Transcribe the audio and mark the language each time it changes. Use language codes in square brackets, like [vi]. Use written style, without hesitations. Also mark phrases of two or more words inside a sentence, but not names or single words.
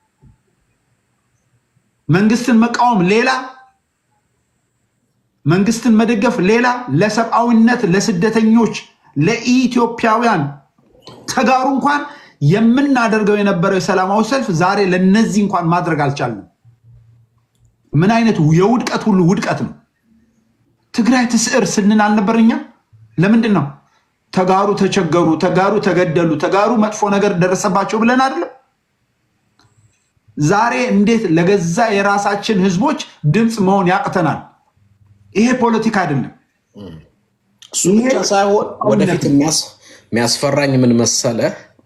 [am] መንግስትን መቃወም ሌላ፣ መንግስትን መደገፍ ሌላ። ለሰብአዊነት ለስደተኞች ለኢትዮጵያውያን ተጋሩ እንኳን የምናደርገው የነበረው የሰላማዊ ሰልፍ ዛሬ ለነዚህ እንኳን ማድረግ አልቻልንም። ምን አይነት የውድቀት ሁሉ ውድቀት ነው። [ti] ትግራይ ትስዕር [am] ስንን አልነበርኛ? ለምንድን ነው ተጋሩ ተቸገሩ፣ ተጋሩ ተገደሉ፣ ተጋሩ መጥፎ ነገር ደረሰባቸው ብለን አይደለም? ዛሬ እንዴት ለገዛ የራሳችን ህዝቦች ድምፅ መሆን ያቅተናል? ይሄ ፖለቲካ አይደለም። እሱ ብቻ ሳይሆን ወደፊት የሚያስፈራኝ ምን መሰለህ?